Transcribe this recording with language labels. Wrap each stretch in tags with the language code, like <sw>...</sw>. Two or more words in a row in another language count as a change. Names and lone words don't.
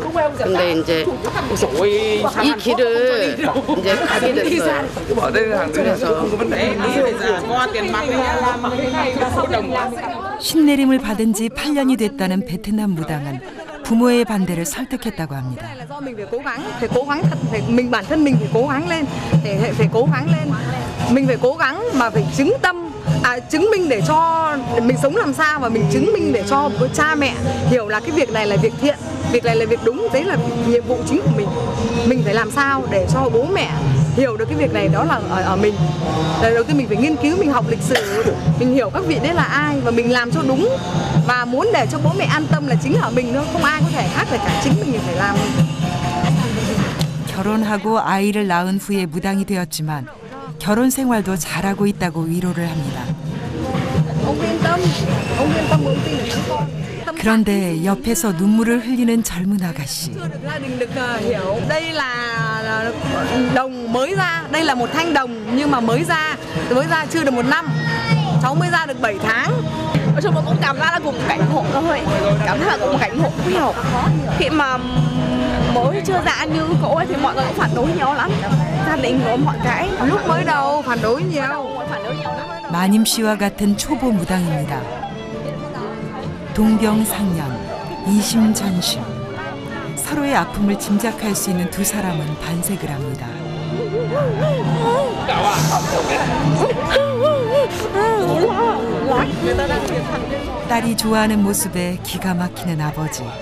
<ko>근데 이제 이 길을 이제 가게 됐어요. 그래서 신내림을 받은 지 8년이 됐다는 베트남 무당은 부모의 반대를 설득했다고 합니다.</ko> <vi>mình bản thân mình phải cố gắng lên, phải cố gắng lên, mình phải cố gắng mà phải chứng minh để cho mình sống làm sao và mình chứng minh để cho cha mẹ hiểu là cái việc này là việc thiện, việc này là việc đúng, đấy là nhiệm vụ chính của mình phải làm sao để cho bố mẹ hiểu được cái việc này đó là ở mình. Đầu tiên mình phải nghiên cứu, mình học lịch sử, mình hiểu các vị đấy là ai và mình làm cho đúng và muốn để cho bố mẹ an tâm là chính ở mình thôi, không ai có thể khác là cả chính mình phải làm.</vi> <ko>결혼하고 아이를 낳은 후에 무당이 되었지만 결혼 생활도 잘하고 있다고 위로를 합니다. 그런데 옆에서 눈물을 흘리는 젊은 아가씨.</ko> <vi>Đây là đồng mới ra, đây là một thanh đồng nhưng mà mới ra chưa được 1 năm. Cháu mới ra được 7 tháng. Nói chung là cũng cảm giác là cũng cảnh ngộ thôi, cảm giác là cũng cảnh ngộ nhiều. Khi mà mới chưa ra như cậu ấy thì mọi người cũng phản đối nhiều lắm. Gia đình có mọi cái. Lúc mới đầu phản đối nhiều.</vi> <ko>마님 씨와 같은 초보 무당입니다. 동병상련, 이심전심. 서로의 아픔을 짐작할 수 있는 두 사람은 반색을 합니다. 딸이 좋아하는 모습에 기가 막히는 아버지.</ko>